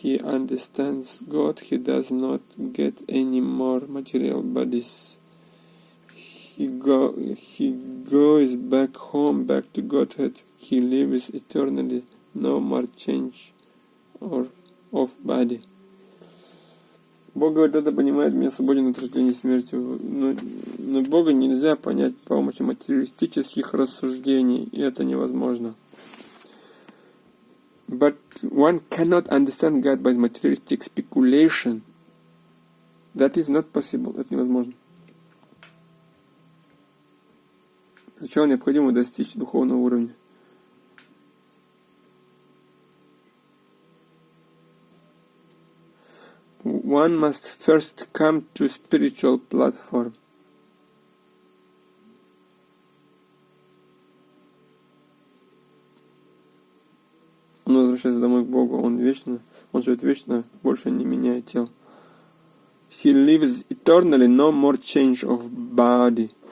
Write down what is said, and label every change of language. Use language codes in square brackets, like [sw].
[en] understands God, he does not get any more material bodies. He goes back home, back to Godhead. He lives eternally, no more change of body. [ru] Бог говорит, это понимает меня свободен от рождения и смерти. Но Бога нельзя понять с помощью материалистических рассуждений, и это невозможно. [en] But one cannot understand God by materialistic speculation. That is not possible. [ru] Это невозможно. Сначала необходимо достичь духовного уровня. [en] One must first come to spiritual platform. [ru] Он возвращается домой к Богу, он живет вечно, больше не меняет тел. [en] He lives eternally, no more change of body.